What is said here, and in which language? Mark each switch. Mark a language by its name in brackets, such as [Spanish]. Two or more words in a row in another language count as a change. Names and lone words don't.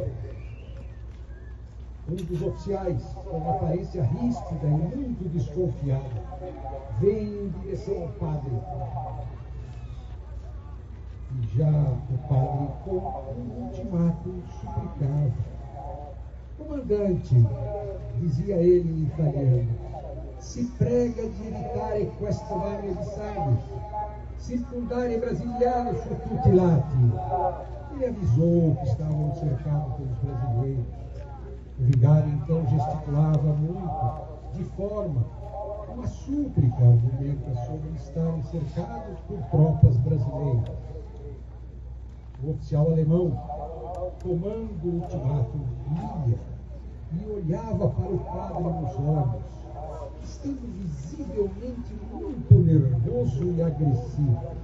[Portuguese] Um dos oficiais, com aparência ríspida e muito desconfiado, vem em direção ao padre. E já o padre, com um ultimato, suplicava: "Comandante", dizia ele em italiano, [Italian] "si prega di evitare questo mare di sangue, circundare brasiliani su tutti i lati." [Portuguese] Ele avisou que estavam cercados pelos brasileiros. O vigário então gesticulava muito, de forma, uma súplica argumenta sobre estarem cercados por tropas brasileiras. O oficial alemão, tomando o ultimato, lia e olhava para o padre nos olhos, estando visivelmente muito nervoso e agressivo.